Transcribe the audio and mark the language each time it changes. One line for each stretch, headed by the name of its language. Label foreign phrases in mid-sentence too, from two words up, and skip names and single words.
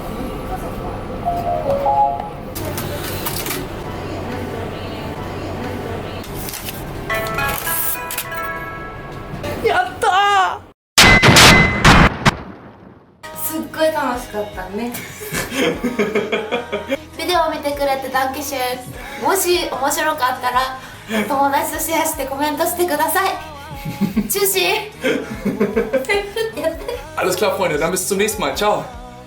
Japanese: すっごい楽しかったね。ビデオを見てくれてダンケシュン。もし面白かったら友達とシェアしてコメントしてください。チューシー。
German: Alles klar, Freunde, dann bis zum nächsten Mal. Ciao.